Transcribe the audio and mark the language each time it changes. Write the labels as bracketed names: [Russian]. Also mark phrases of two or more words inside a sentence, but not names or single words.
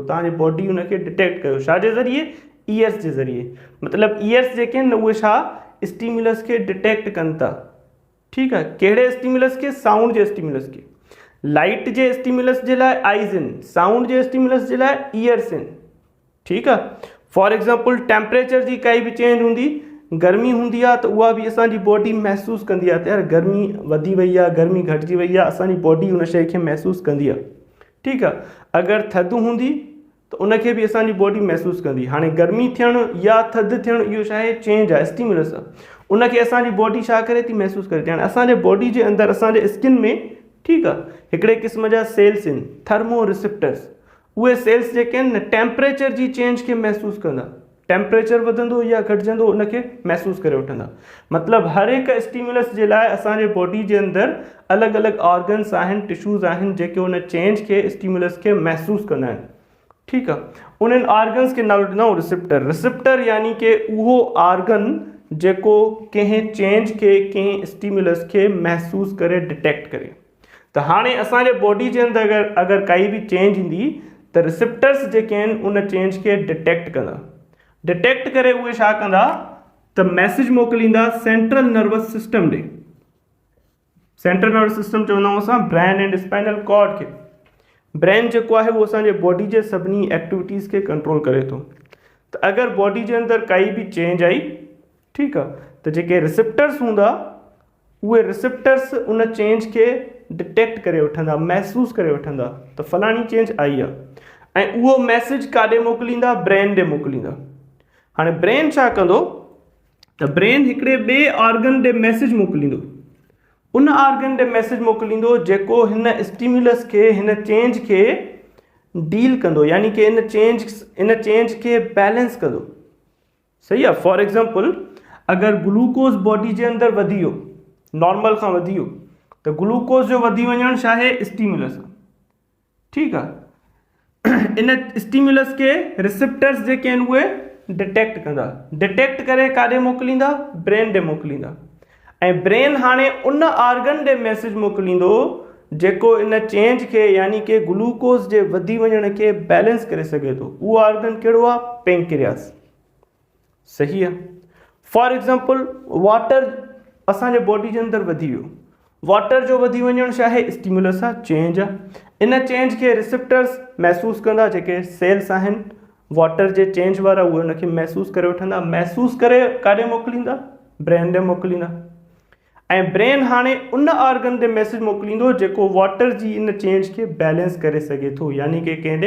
[Sindhi] तव्हांजी बॉडी उनखे डिटेक्ट कयो, छाजे ज़रिए? ईयर्स जे ज़रिए। मतलब ईयर्स जेके आहिनि न उहे छा? स्टिम्युलस खे डिटेक्ट कनि था। [Urdu] ٹھیک ہے, [Sindhi] कहिड़े स्टिम्युलस के? साउंड जे स्टिम्युलस के। लाइट जे स्टिम्युलस जे लाइ आइज़ आहिनि, साउंड जे स्टिम्युलस जे लाइ ईयर्स आहिनि। [Urdu] ٹھیک ہے, [English] for example [Sindhi] टेम्परेचर जी काई भी चेंज हूंदी, गर्मी हूंदी आहे तो उहा भी असांजी बॉडी महसूस कंदी आहे त यार गर्मी वधी वई आहे, गर्मी घटिजी वई आहे, असांजी बॉडी उन शइ खे महसूस कंदी आहे। [Urdu] ٹھیک ہے, [Sindhi] अगर थधि हूंदी तो उनखे भी असांजी बॉडी महसूस कंदी। हाणे गर्मी थियणु या थधि थियणु इहो छा आहे? चेंज आहे, स्टिम्युलस आहे। उनखे असांजी बॉडी छा करे थी? महसूस करे थी। हाणे असांजे बॉडी जे अंदर असांजे स्किन में ठीक आहे हिकिड़े क़िस्म जा सेल्स आहिनि, [English] thermo receptors. [Sindhi] उहे सेल्स जेके आहिनि न टेम्परेचर जी चेंज खे महसूस कंदा। टेम्परेचर वधंदो या घटिजंदो उनखे महसूस करे वठंदा। मतलब हर एक स्टिम्युलस जे लाइ असांजे बॉडी जे अंदर अलग अलग ऑर्गन्स आहिनि, टिश्यूज़ आहिनि जेके उन चेंज के स्टिम्युलस के महसूस कंदा आहिनि। ठीक आहे, उन्हनि ऑर्गन्स के नालो ॾिनो रिसेप्टर। रिसेप्टर यानी कि उहो ऑर्गन जेको कंहिं चेंज के, कंहिं स्टिम्युलस के महसूस करे, डिटेक्ट करे। तो हाणे असांजे बॉडी जे अंदर अगर काई भी चेंज ईंदी तो रिसेप्टर्स जेके आहिनि उन चेंज के डिटेक्ट कंदा। डिटेक्ट करे उहे छा कंदा? तो मैसेज मोकिलींदा [English] central nervous system [Sindhi] ॾे। [English] central nervous system [Sindhi] चवंदा आहियूं असां [English] brain and spinal cord [Sindhi] खे। ब्रेन जेको आहे उहो असांजे बॉडी जे सभिनी एक्टिविटीज़ के कंट्रोल करे थो। तो अगर बॉडी जे अंदर काई भी चेंज आई, [Urdu] ٹھیک ہے, [Sindhi] तो जेके रिसेप्टर्स हूंदा उहे रिसेप्टर्स उन चेंज के डिटेक्ट करे वठंदा, महसूस करे वठंदा तो फलानी चेंज आई आहे ऐं उहो मैसेज काॾे मोकिलींदा? ब्रेन ॾे मोकिलींदा। हाणे ब्रेन छा कंदो? त ब्रेन हिकिड़े ॿिए ऑर्गन ॾे मैसेज मोकिलींदो। उन ऑर्गन ॾे मैसेज मोकिलींदो जेको हिन स्टिम्युलस के, हिन चेंज के डील कंदो, यानी कि इन चेंज के बैलेंस कंदो। सही आहे। [English] for example [Sindhi] अगर [English] glucose body [Sindhi] जे अंदर वधी वियो, नॉर्मल खां वधी वियो तो ग्लूकोज जो वधी वञणु छा आहे? स्टिम्युलस। ठीक आहे, इन स्टिम्युलस के रिसेप्टर्स जेके आहिनि उहे डिटेक्ट कंदा, डिटेक्ट करे काॾे मोकिलींदा, ब्रेन ॾे मोकिलींदा, ऐं ब्रेन हाणे उन ऑर्गन ॾे मैसेज मोकिलींदो जेको इन चेंज खे यानी कि ग्लूकोज जे वधी वञण खे बैलेंस करे सघे थो। उहो ऑर्गन कहिड़ो आहे? पेंक्रियास। सही आहे। [English] for example water [Sindhi] असांजे बॉडी जे अंदरि वधी वियो, वाटर जो वधी वञणु छा आहे? स्टिम्युलस आहे, चेंज आहे। इन चेंज खे रिसेप्टर्स महसूस कंदा, जेके सेल्स आहिनि वाटर जे चेंज वारा, उहे उनखे महसूस करे वठंदा, महसूस करे काॾे मोकिलींदा? ब्रेन ॾे मोकिलींदा, ऐं ब्रेन हाणे उन ऑर्गन ॾे मैसेज मोकिलींदो जेको वाटर जी इन चेंज खे बैलेंस करे सघे थो, यानी कि कंहिं ॾे?